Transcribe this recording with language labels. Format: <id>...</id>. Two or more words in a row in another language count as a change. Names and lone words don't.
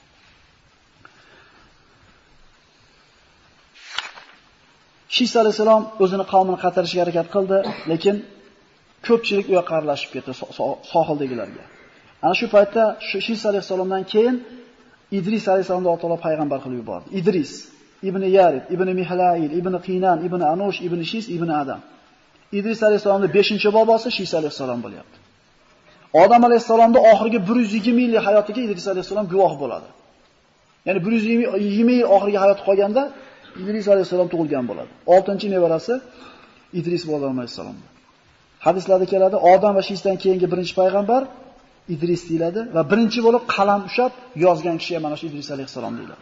<uz>Shis alayhisalom o'zini qavmini qaytarishga harakat qildi, lekin ko'pchilik u yoqqa aralashib ketdi sohildagilarga. Ana shu paytda Shis alayhisalomdan keyin Idris alayhisalomni Alloh taolo payg'ambar qilib yubordi. Idris ibn Yarib, ibn Mihlail, ibn Qinan, ibn Anush, ibn Shis, ibn Adam. Idris alayhisalomning 5-bobosi Shis alayhisalom bo'lyapti. Odam alayhisalomning oxirgi 120 yillik hayotiga Idris alayhisalom guvoh bo'ladi. Ya'ni 120 yil oxirgi hayoti qolganda Idris alayhisalom tug'ilgan bo'ladi. 6-nevarasi Idris alayhisalom. Hadislarda keladi, Odam va Shisdan keyingi birinchi payg'ambar Idris deyiladi va birinchi bo'lib qalam ushlab yozgan kishi ham mana shu Idris alayhisalom deyiladi.</uz>